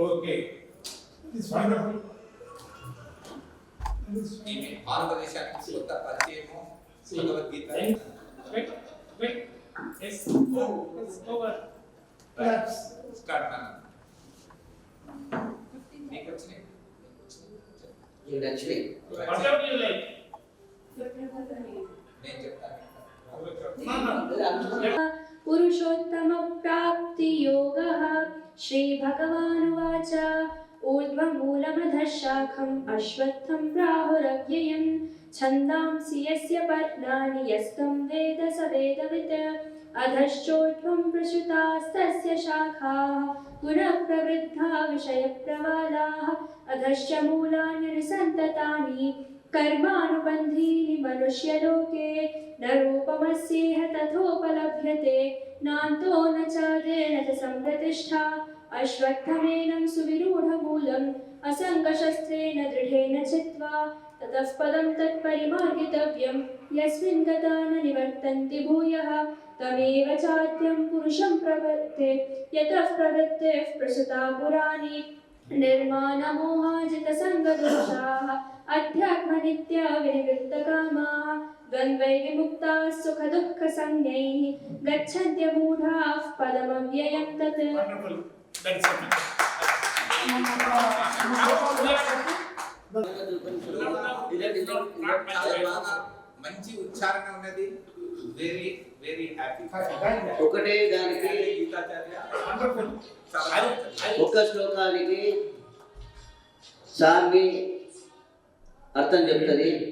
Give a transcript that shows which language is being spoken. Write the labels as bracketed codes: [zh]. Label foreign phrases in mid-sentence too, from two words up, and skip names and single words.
[en] okay it's wonderful. [te] ఈమె భారతదేశానికి కొత్త పరిచయము భగవద్గీత. [en] Yes. Over. [te] స్టార్ట్ మనం మీకు వచ్చినాయి [en] Whatever you like. [te] నేను చెప్తాను. [sa] పురుషోత్తమ ప్రాప్తి యోగః శ్రీ భగవానువాచ ఊర్ధ్వమూలమధః శాఖం అశ్వత్థం ప్రాహురవ్యయం ఛందాంసి యస్య పర్ణాని యస్తం వేద స వేదవిత్ అధశ్చోర్ధ్వం ప్రసృతాస్తస్య శాఖాః పునః ప్రవృద్ధా విషయప్రవాలాః అధశ్చ మూలాని నిసन्तతాని कर्मानुबन्धीनि मनुष्यलोके न रूपमस्येह तथोपलभ्यते नान्तो न चादेन च सम्प्रतिष्ठा अश्वत्थमेनं सुविरूढमूलम् असङ्गशस्त्रेण दृढेन चित्वा ततः पदं तत्परिमार्गितव्यं यस्मिन् गता न निवर्तन्ति भूयः तमेव चाद्यं पुरुषं प्रपत्ते यतः प्रवृत्तेः प्रसृता पुराणी निर्माणमोहाजितसङ्गदोषाः अध्यात्मनित्या विनिवृत्तकामाः द्वन्द्वैर्विमुक्ताः सुखदुःखसंज्ञैः गच्छन्त्यमूढाः पदमव्ययं तत्. [te] చాలా బాగా మంచి ఉచ్చారణ ఉన్నది. [en] very very happy. [te] ఒకటే దానికి ఒక్క శ్లోకానికి సామి అర్థం చెప్తుంది.